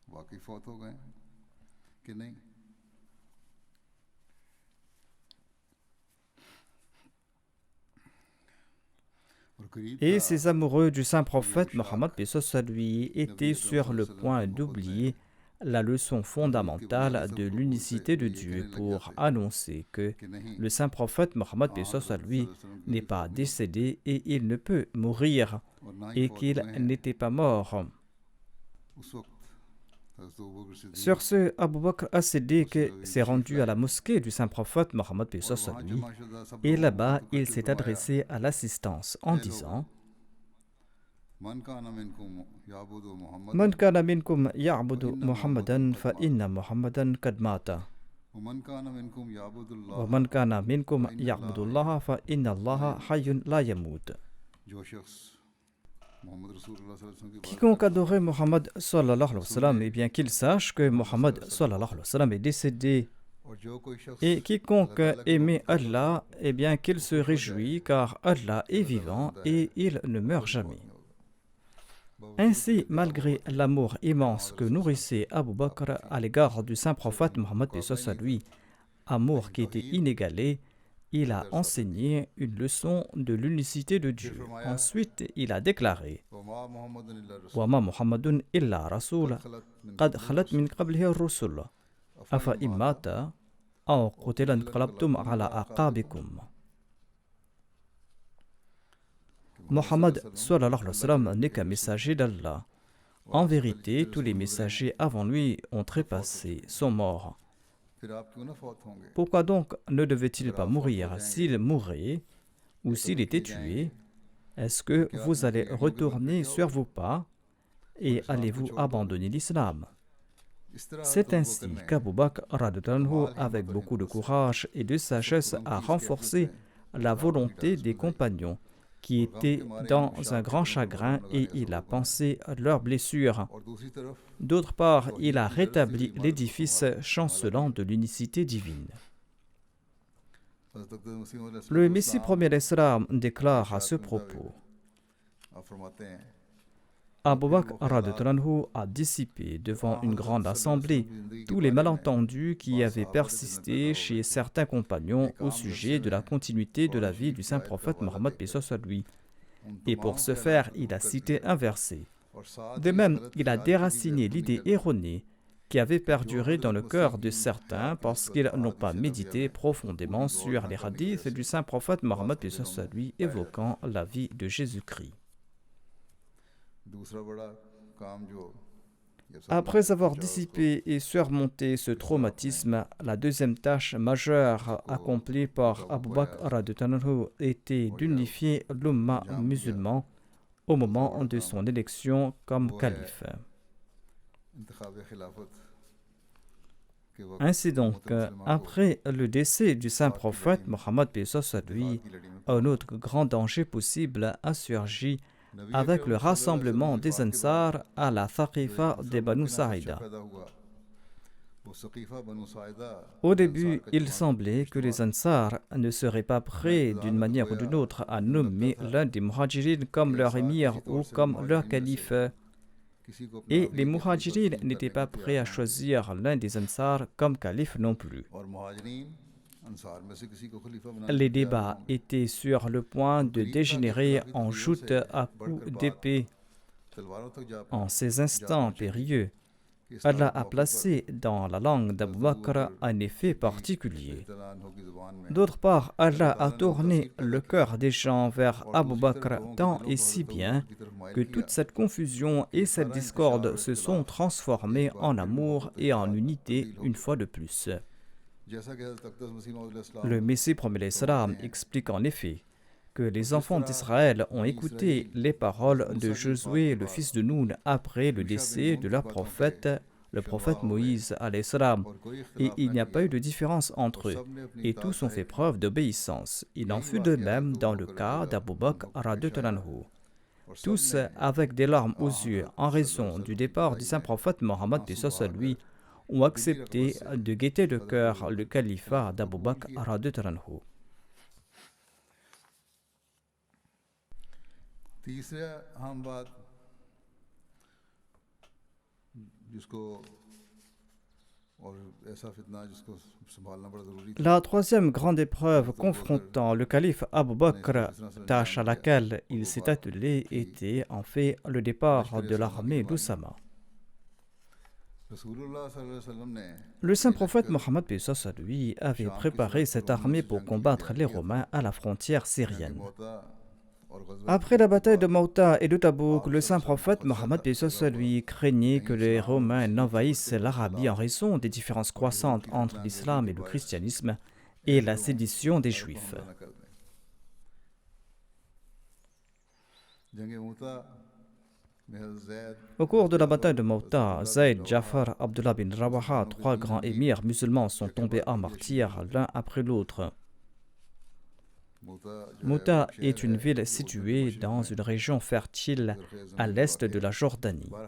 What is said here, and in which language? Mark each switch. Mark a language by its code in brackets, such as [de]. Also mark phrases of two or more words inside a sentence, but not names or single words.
[fr] Et ces amoureux du saint prophète Mohammed, paix soit lui, étaient sur le point d'oublier la leçon fondamentale de l'unicité de Dieu pour annoncer que le saint prophète Mohammed, paix soit lui, n'est pas décédé et il ne peut mourir et qu'il n'était pas mort. Sur ce, Abu Bakr as-Siddiq s'est rendu à la mosquée du saint prophète Mohammed, paix soit lui, et là-bas il s'est adressé à l'assistance en disant: [ar] من كان منكم يعبد محمدا فإن محمدا قد مات. ومن كان منكم يعبد الله فإن الله حي لا يموت. [ur] جو شخص محمد [ar] رسول الله صلى الله عليه وسلم [ur] کے بعد [fr] Quiconque adorait Mohammed [ar] صلى الله عليه وسلم, [fr] eh bien qu'il sache que Mohammed [ar] صلى الله عليه وسلم [fr] est décédé. [ur] اور جو کوئی شخص [fr] Et quiconque aimait Allah, eh bien qu'il se réjouit car Allah est vivant et il ne meurt jamais. Ainsi, malgré l'amour immense que nourrissait Abu Bakr à l'égard du saint prophète Mohammed paix soit lui, amour qui était inégalé, il a enseigné une leçon de l'unicité de Dieu. Ensuite, il a déclaré [ar] وما محمد وَمَا مُحَمَّدٌ إِلَّا رَسُولٌ قَدْ خَلَتْ مِنْ قَبْلِهِ الرُّسُلُ أَفَإِن مَاتَ أَوْ قُتِلَ انقلبتم على أعقابكم. [fr] Mohammed [ar] صلى الله عليه وسلم [fr] n'est qu'un messager d'Allah. En vérité, tous les messagers avant lui ont trépassé, sont morts. [ur] پھر آپ کیوں نہ فوت ہوں گے [fr] Pourquoi donc ne devait-il pas mourir? S'il mourait ou s'il était tué, est-ce que vous allez retourner sur vos pas et allez-vous abandonner l'islam? [ur] اس طرح [fr] C'est ainsi qu'Abu Bakr [ar] رضي الله عنه, [fr] avec beaucoup de courage et de sagesse, a renforcé la volonté des compagnons qui étaient dans un grand chagrin et il a pensé à leurs blessures. [ur] اور دوسری طرف [fr] D'autre part, il a rétabli l'édifice chancelant de l'unicité divine. [ur] حضرت اقدس مسیح موعود [fr] Le Messie premier d'Islam déclare à ce propos: [ur] آپ فرماتے ہیں [fr] Abu Bakr [ar] رضي الله عنه [fr] a dissipé devant une grande assemblée tous les malentendus qui avaient persisté chez certains compagnons au sujet de la continuité de la vie du saint prophète Mohammed paix soit lui. Et pour ce faire, il a cité un verset. [ur] اور ساتھ [fr] De même, il a déraciné l'idée erronée qui avait perduré dans le cœur de certains parce qu'ils n'ont pas médité profondément sur les hadiths du saint prophète Mohammed paix soit lui évoquant la vie de Jésus-Christ. [ur] دوسرا بڑا کام جو یہ سب [fr] Après avoir dissipé et surmonté ce traumatisme, la deuxième tâche majeure accomplie par Abu Bakr [ar] رضي الله عنه [fr] était d'unifier l'umma musulman au moment de son élection comme calife. [ur] انتخاب خلافت کے وقت [fr] Ainsi donc, après le décès du saint prophète Mohammed paix soit lui, [ur] کی لڑی میں [fr] un autre grand danger possible a surgi avec le rassemblement des Ansar à la Thaqifa de Banu Saïda. [ur] پیدا ہوا وہ سقیفہ بنو ساعدہ [fr] Au début, il semblait que les Ansar ne seraient pas prêts d'une manière ou d'une autre à nommer l'un des Muhajirin comme leur émir ou comme leur calife. [ur] کسی کو اپنا [fr] Et les Muhajirin n'étaient pas prêts à choisir l'un des Ansar comme calife non plus. [ur] اور مہاجرین انصار میں سے کسی کو خلیفہ بنا [fr] Les débats étaient sur le point de dégénérer en joute à coups d'épée. [ur] تلواروں تک جا [fr] En ces instants périlleux, Allah a placé dans la langue d'Abu Bakr un effet particulier. [ur] کی زبان میں [fr] D'autre part, Allah a tourné le cœur des gens vers Abu Bakr tant et si bien que toute cette confusion et cette discorde se sont transformées en amour et en unité une fois de plus. [ur] جیسا کہ حضرت اقدس مسیح موعود [fr] Le Messie premier l'Islam explique en effet que les enfants d'Israël ont écouté les paroles de Josué, le fils de Noun, après le décès de leur prophète, le prophète Moïse [ar] عليه السلام, [fr] et il n'y a pas eu de différence entre eux, et tous ont fait preuve d'obéissance. Il en fut de même dans le cas d'Abu Bakr [ar] رضي الله عنه. [fr] Tous, avec des larmes aux yeux en raison du départ du saint prophète Mohammed paix soit lui, ont accepté de guetter de cœur le califat d'Abu Bakr [ar] رضي الله عنه. [ur] تیسرا اہم بات جس کو اور ایسا فتنہ جس کو سنبھالنا بڑا ضروری تھا [fr] La troisième grande épreuve confrontant le calife Abu Bakr, tâche à laquelle il s'est attelé, était en fait le départ de l'armée d'Oussama. [ar] رسول الله صلى الله عليه وسلم [ur] نے [fr] Le saint prophète Mohammed paix soit lui avait préparé cette armée pour combattre les Romains à la frontière syrienne. [ur] موتہ اور غزوہ [fr] Après la bataille de Mauta et de Tabouk, le saint prophète Mohammed paix soit lui craignait que les Romains n'envahissent l'Arabie en raison des différences croissantes entre l'islam et le christianisme et la sédition des Juifs. [ur] نہ کر دیں جنگ موتہ میں حضرت زید [fr] Au cours de la bataille de Mauta, Zayd, Jafar, Abdullah bin Rawaha, trois grands émirs musulmans sont tombés en martyrs l'un après l'autre. Mouta est une ville située dans une région fertile à l'est de la Jordanie.